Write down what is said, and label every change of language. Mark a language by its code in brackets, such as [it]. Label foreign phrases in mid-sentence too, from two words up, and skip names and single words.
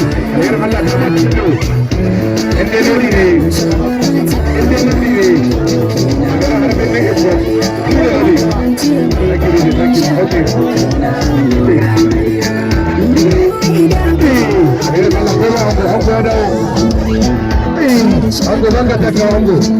[ha] Alherin Allah kai ba cikin yau. Yan dai nuni ne. Yan dai nuni ne. Magana harfin na hijira. [en] Thank you, thank you. Okay. [ha] Hey, Allah, Allah, Allah, Allah, Allah. Hey, Ango, zanga ta kawo Ango.